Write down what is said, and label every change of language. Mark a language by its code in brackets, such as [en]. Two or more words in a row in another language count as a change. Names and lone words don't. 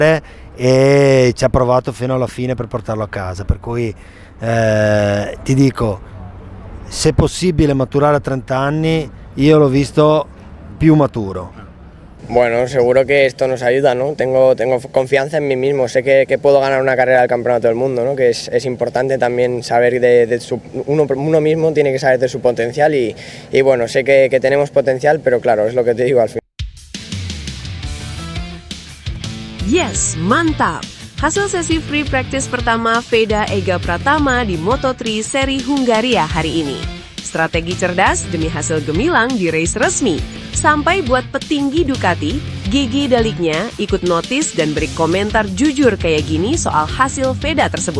[it] e ci ha provato fino alla fine per portarlo a casa, per cui ti dico, se possibile maturare a 30 anni, io l'ho visto più maturo. [es] Bueno, seguro que esto nos ayuda, ¿no? Tengo confianza en mí mismo, sé que puedo ganar una carrera del Campeonato del Mundo, ¿no? Que es importante también saber uno mismo tiene que saber de su potencial y bueno, sé que tenemos potencial, pero claro, es lo que te digo al final. [id] Yes, mantap! Hasil sesi [en] free practice [id] pertama Veda Ega Pratama di Moto3 seri Hungaria hari ini. Strategi cerdas demi hasil gemilang di race resmi. Sampai buat petinggi Ducati, Gigi Daliknya ikut notice dan beri komentar jujur kayak gini soal hasil Veda tersebut.